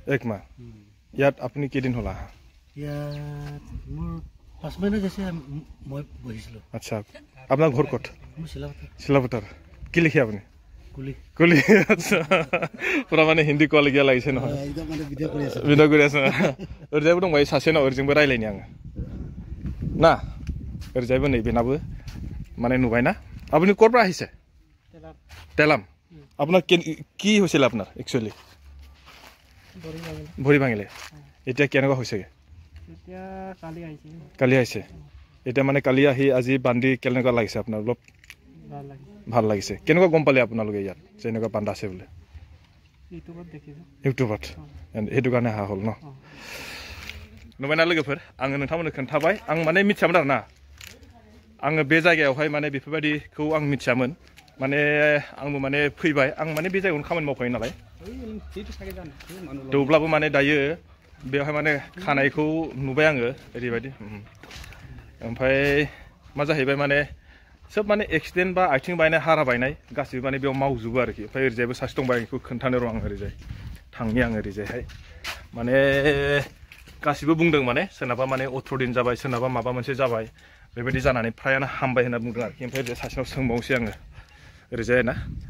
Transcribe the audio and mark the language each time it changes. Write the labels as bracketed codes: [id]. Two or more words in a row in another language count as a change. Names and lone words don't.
[as] ইয়াত আপুনি কেইদিন হ'ল আহা ইয়াত মোৰ 5 মাহ হৈছে মই বহিছিলোঁ আচ্ছা আপোনাৰ ঘৰ ক'ত মোৰ শিলাপথাৰ কি লিখে আপুনি কুলি আচ্ছা পুৰা মানে হিন্দী কোৱালগীয়া লাগিছে নহয় একদম মানে ভিডিঅ' কৰি আছে [brx] ओरैजायबो दंबाय सासे ना ओरैजोंबो रायलायनि आङो ना ओरैजायबो नै बेनाबो মানে [as] নুবাই না আপুনি ক'ৰ পৰা আহিছে তেলাম আপোনাৰ কি হৈছিল আপোনাৰ একচুয়ালি ভৰি ভাঙিলে এতিয়া কেনেকুৱা হৈছেগে এতিয়া কালি আহিছে এতিয়া মানে কালি আহি আজি বান্ধি কেনেকুৱা লাগিছে আপোনাৰ অলপ ভাল লাগিছে কেনেকুৱা গম পালে আপোনালোকে ইয়াত যে এনেকুৱা বান্ধা আছে বোলে ইউটিউবত সেইটো কাৰণে অহা হ'ল ন [brx] नुबायना लोगोफोर आङो नोंथांमोननो खोन्थाबाय आं माने मिथियामोन आरो ना आङो बे जायगायावहाय माने बेफोरबायदिखौ आं मिथियामोन माने आंबो माने फैबाय आं माने बे जायगायावनो खामानि मावफायो नालाय थेवब्लाबो माने दायो बेवहाय माने खानायखौ नुबाय आङो ओरैबायदि ओमफ्राय मा जाहैबाय माने सोब माने एक्सिडेन्ट बा आथिं बायनाय हारा बायनाय गासिबो माने बेयाव मावजोबो आरोखि ओमफ्राय ओरैजायबो सासे दंबाय बेखौ खोन्थानो र' आं ओरैजाय थांनि आं ओरैजायहाय माने गासिबो बुंदों माने सोरनाबा माने 18 दिन जाबाय सोरनाबा माबा मोनसे जाबाय बेबायदि जानानै फ्रायानो हामबाय होनना बुंदों आरोखि ओमफ्राय ओरैजाय सासेनाव सोंबावनोसै आङो ओरैजाय ना